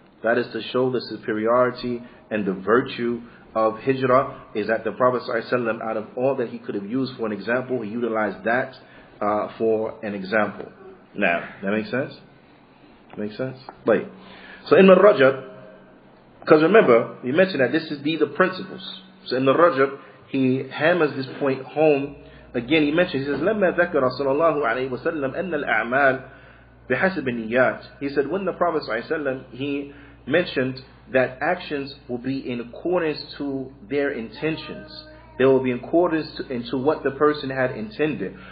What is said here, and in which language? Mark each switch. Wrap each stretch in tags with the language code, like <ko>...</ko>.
<en>That is to show the superiority and the virtue of hijrah, is that the Prophet ﷺ, out of all that he could have used for an example, he utilized that for an example. Now, that makes sense? Makes sense? Wait. So in the Rajab, because remember, we mentioned that these are principles. So in the Rajab, he hammers this point home. Again, he mentions, he says,</en> <ar>لَمَّا ذَكَرَ صلى الله عليه وسلم أَنَّ الْأَعْمَالِ بِحَسَبِ النِّيَّاتِ.</ar> <en>He said, when the Prophet ﷺ, he mentioned that actions will be in accordance to their intentions. They will be in accordance into what the person had intended.</en>